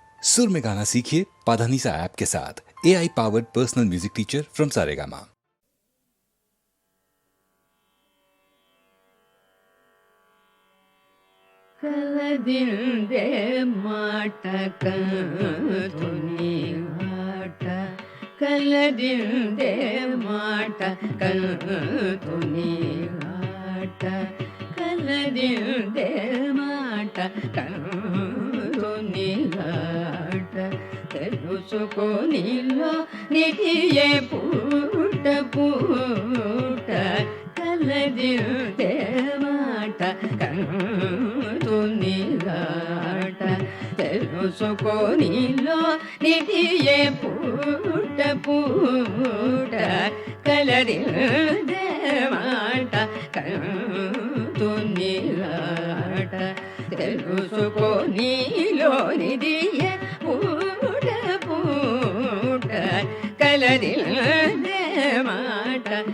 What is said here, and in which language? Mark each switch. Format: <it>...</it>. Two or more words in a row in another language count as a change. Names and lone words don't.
<hi>सुर में गाना सीखिए पाधानीसा ऐप के साथ।</hi> <en>AI powered personal music teacher from</en> <hi>सारेगामा।</hi> <te>కలదిందే మాటక తుని మాట కలదిందే మాటక తుని మాట కలదిందే మాటక తుని మాట తెలుసుకొనిలో నిధియే పూట పూట కలదిందే మాట తునిగాట తెలుసుకొనిలో నిధియే పూట పూట కలదిందే మాట తునిగాట తెలుసుకొనిలో నిధియే పూట పూట కలదిందే మాట</te>